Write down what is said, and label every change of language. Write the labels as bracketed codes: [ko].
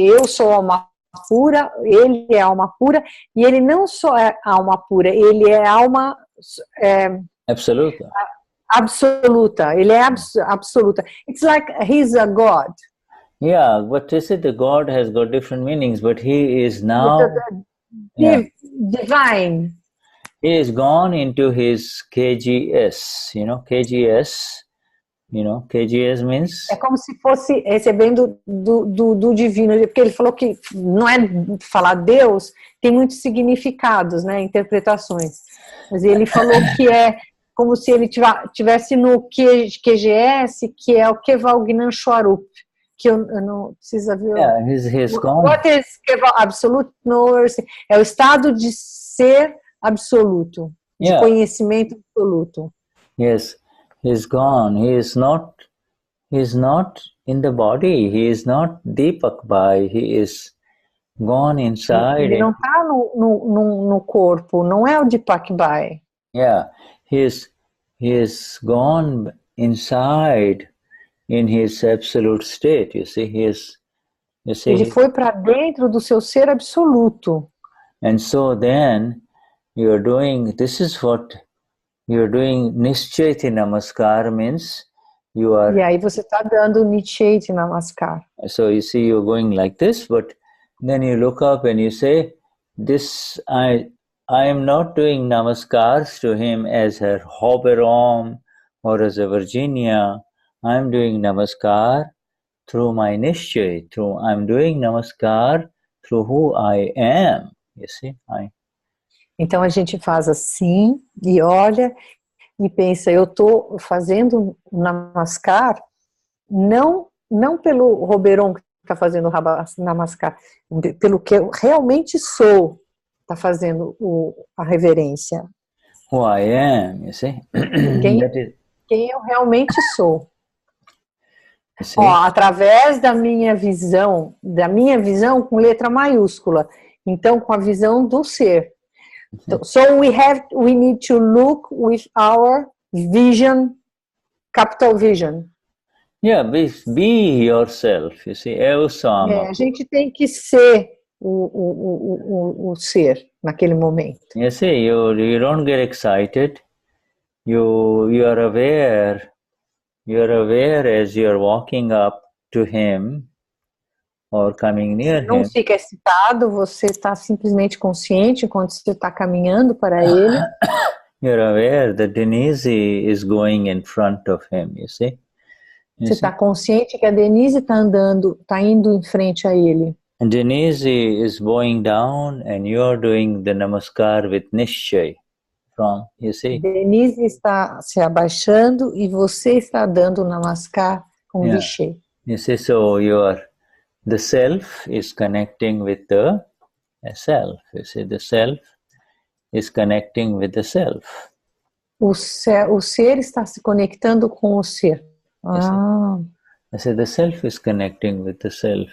[pt] Eu sou alma pura, ele é alma pura, e ele não só é alma pura, ele é alma... Absoluta. Absoluta, ele é absoluta. [en] It's like he's a God. Yeah, but you see, the God has got different meanings, but he is now Divine. He is gone into his KGS. KGS means... [pt] É como se fosse recebendo do divino, porque ele falou que não é falar Deus, tem muitos significados, né, interpretações. Mas ele falou que é como se ele tivesse no QGS, que é o Keval Gnan Shwarup, que eu não precisa ver. [en] Yeah, he's gone. What is Keval Absolute Knowledge? [pt] É o estado de ser absoluto, de conhecimento absoluto. [en] Yes, he's gone. He is not in the body. He is not Deepakbhai. He is gone inside. [pt] Ele não está no corpo, não é o Deepakbhai. [en] Yeah, he is gone inside in his absolute state. You see, [pt] ele foi para dentro do seu ser absoluto. [en] And so then you're doing, this is what you're doing. Nishchaiti Namaskar means you are... E aí você está dando Nishchaiti Namaskar. So you see, you're going like this, but then you look up and you say, this, I am not doing Namaskars to him as a Hoberom or as a Virginia. I'm doing Namaskar through my Nishchay. I'm doing Namaskar through who I am. You see, [pt] Então a gente faz assim e olha e pensa, eu estou fazendo Namaskar não pelo Roberon que está fazendo Namaskar, pelo que eu realmente sou, está fazendo a reverência. [en] Who I am, you see. [pt] Quem eu realmente sou. Através da minha visão com letra maiúscula. Então, com a visão do ser. [en] So we need to look with our vision, capital vision. Yeah, be yourself, you see. [pt] Eu sou a gente tem que ser o ser naquele momento. [en] You see, you don't get excited. You are aware. You're aware as you're walking up to him or coming near him. [pt] Não fica excitado, você está simplesmente consciente enquanto você está caminhando para ele. [en] You're aware that Denize is going in front of him, you see. [pt] Você está consciente que a Denize está indo em frente a ele. [en] And Denize is bowing down and you're doing the namaskar with Nishchay. You see? [pt] Denize está se abaixando e você está dando namaskar com Vishay. [en] You see, so the self is connecting with the self. You see, the self is connecting with the self. [pt] O ser está se conectando com o ser. [en] You see, the self is connecting with the self.